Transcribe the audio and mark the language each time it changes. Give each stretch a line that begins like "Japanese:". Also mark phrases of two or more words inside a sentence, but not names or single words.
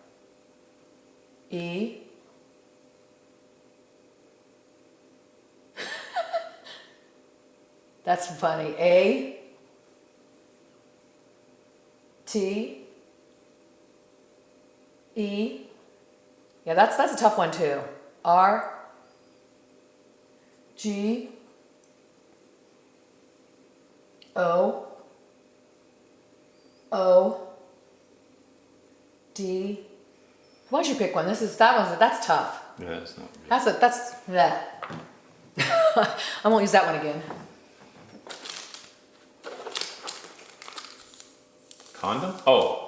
English: E. That's funny. A. T. E. Yeah, that's a tough one too. R. G. O. O. D. Why don't you pick one? That's tough. Yeah, that's not. That's that. I won't use that one again. Condom? Oh.